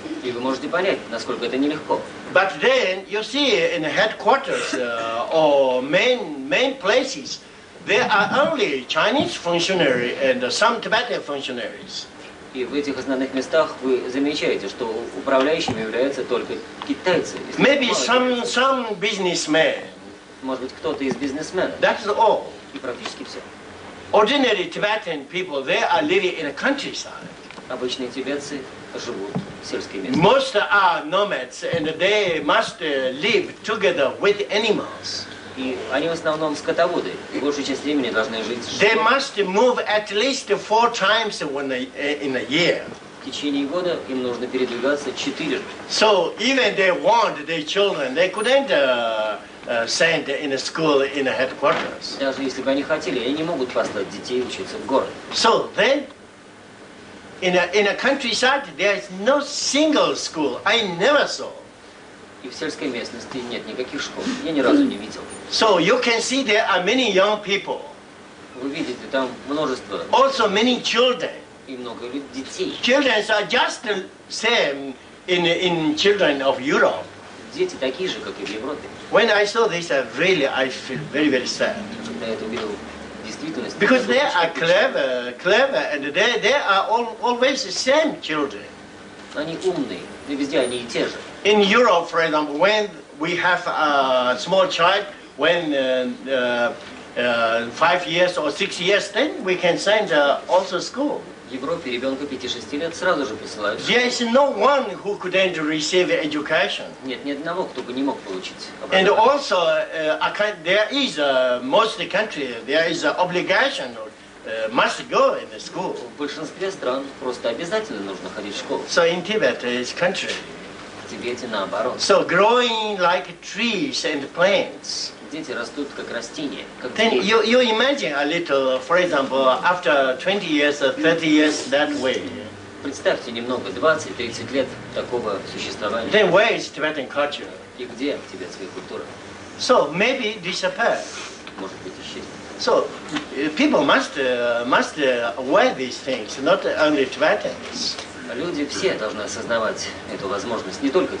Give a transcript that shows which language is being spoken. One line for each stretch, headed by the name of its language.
Russian: И вы можете понять, насколько это нелегко.
English: But then you see in headquarters or main places, there are only Chinese functionaries and some Tibetan functionaries.
Russian: И в этих основных местах вы замечаете, что управляющими являются только китайцы.
English: Maybe some businessmen.
Russian: Может быть, кто-то из бизнесменов.
English: That's all.
Russian: И практически все.
English: Ordinary Tibetan people, they are living in a countryside.
Russian: Обычные тибетцы живут в сельской местности.
English: Most are nomads and they must live together with animals.
Russian: И они в основном скотоводы. И большую часть времени должны жить с
English: They
Russian: животными.
English: must move at least 4 times in a year.
Russian: В течение года им нужно передвигаться 4 раза.
English: So even they want their children, they couldn't send in a school in a headquarters.
Russian: Даже если бы они хотели, они не могут послать детей учиться в город.
English: So then, in a countryside, there is no single school. I never saw.
Russian: И в сельской местности нет никаких школ. Я ни разу не видел.
English: So you can see there are many young people,
Russian: Вы видите, там множество
English: also many children.
Russian: и много детей.
English: Children are just the same in children of Europe.
Russian: Дети такие же, как и в Европе.
English: When I saw this, really I feel very, very sad.
Russian: Когда я это увидел в действительности,
English: Because they
Russian: это
English: are
Russian: было
English: clever, and they are always the same children.
Russian: они умные, и везде они и те же.
English: In Europe, for example, when we have a small child, when 5 years or 6 years, then we can send also school.
Russian: В Европе ребенка 5-6 лет сразу же присылают.
English: There is no one who couldn't receive education.
Russian: Нет ни одного, кто бы не мог получить
English: And
Russian: образование.
English: also, there is most country there is an obligation must go in the school.
Russian: В большинстве стран просто обязательно нужно ходить в школу.
English: So in Tibet it's contrary.
Russian: В Тибете наоборот.
English: So growing like trees and plants.
Russian: Дети растут как растения, как
English: Then
Russian: деревья.
English: you imagine a little, for example, after 20 years or 30 years that way.
Russian: Представьте немного, 20-30 лет такого существования.
English: Then where is Tibetan culture?
Russian: И где тибетская культура?
English: So maybe disappear.
Russian: Может быть, исчезнет.
English: So people must aware these things, not only Tibetans.
Russian: Люди все должны осознавать эту возможность, не только